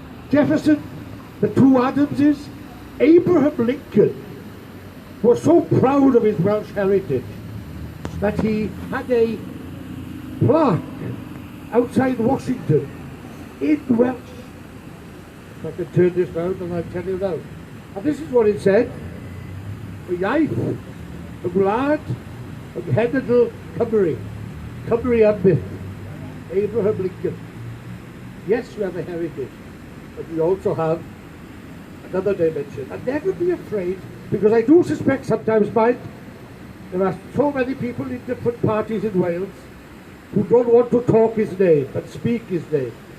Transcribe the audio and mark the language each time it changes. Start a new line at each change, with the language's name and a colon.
English: Jefferson, the 2 Adamses, Abraham Lincoln was so proud of his Welsh heritage that he had a plaque outside Washington in Welsh. If I can turn this round and I'll tell you now. And this is what it said.
Welsh: Y iaith, y gwlad, y cenedl Cymru, Cymru am byth, Abraham Lincoln.
English: Yes, we have a heritage, but we also have another dimension. And never be afraid, because I do suspect sometimes, Mike, there are so many people in different parties in Wales who don't want to talk his name, but speak his name.